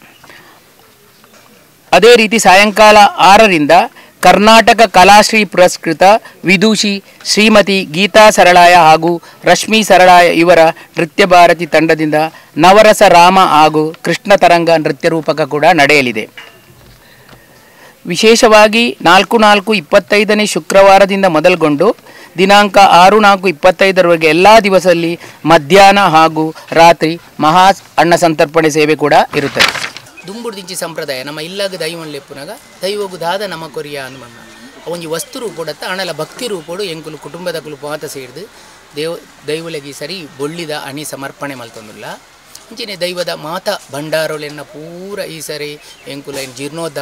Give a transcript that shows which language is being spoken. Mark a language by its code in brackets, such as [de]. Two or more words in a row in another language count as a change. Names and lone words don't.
[kn] ಅದೇ ರೀತಿ ಸಾಯಂಕಾಲ 6 ಕರ್ನಾಟಕ ಕಲಾಶ್ರೀ ಪುರಸ್ಕೃತ ವಿದೂಷಿ ಶ್ರೀಮತಿ ಗೀತಾ ಸರಳಾಯ ಹಾಗೂ ರಶ್ಮಿ ಸರಳಾಯ ಇವರ ನೃತ್ಯ ಭಾರತಿ ತಂಡದಿಂದ ನವರಸ ರಾಮ ಹಾಗೂ ಕೃಷ್ಣ ತರಂಗ ನೃತ್ಯ ರೂಪಕ ಕೂಡ ನಡೆಯಲಿದೆ. ವಿಶೇಷವಾಗಿ 4/4/25 ಶುಕ್ರವಾರದಿಂದ ಮೊದಲುಗೊಂಡು ದಿನಾಂಕ 6/4/25 ಎಲ್ಲ ದಿವಸದಲ್ಲಿ ಮಧ್ಯಾಹ್ನ ಹಾಗೂ ರಾತ್ರಿ ಮಹಾ ಅನ್ನ ಸಂತರ್ಪಣೆ ಸೇವೆ ಕೂಡ ಇರುತ್ತದೆ. [tcy] ದುಂಬುಡ್ದಿಂಚಿ ಸಂಪ್ರದಾಯ ನಮ್ಮ ಇಲ್ಲಾಗ ದೈವನ್ ಲೆಪ್ಪುನಾಗ ದೈವಗು ದಾದ ನಮ್ಮ ಕೊರಿಯ ಅನ್ಮಣ್ಣ ಒಂಜಿ ವಸ್ತು ರೂಪಡತ್ತ ಅಣಲ ಭಕ್ತಿ ರೂಪಡು ಎಂಕುಲು ಕುಟುಂಬದ ಪಾತ ಸೇರಿದು ದೈವಲಗಿ ಸರಿ ಬೊಳ್ಳಿದ ಅಣಿ ಸಮರ್ಪಣೆ ಮಲ್ತೊಂದುಲ್ಲ ಅಂಚನೆ ದೈವದ ಮಾತ ಭಂಡಾರೋಳೆನ್ನ ಪೂರ ಈ ಸರಿ ಎಂಕುಲ ಜೀರ್ಣೋದ್ಧಾರ